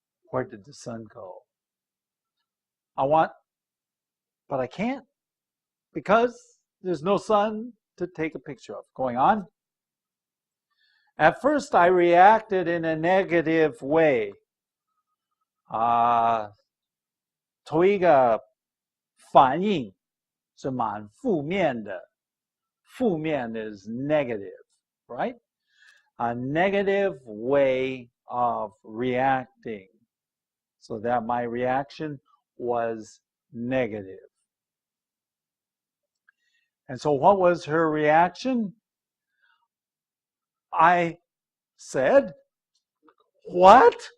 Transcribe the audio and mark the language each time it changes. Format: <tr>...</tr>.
<en>Where did the sun go? But I can't because there's no sun to take a picture of. Going on. At first, I reacted in a negative way.</en> <zh>头一个反应是蛮负面的。</zh> <en>负面 is negative, right? A negative way of reacting. So that my reaction was negative. And so what was her reaction? I said, what?</en>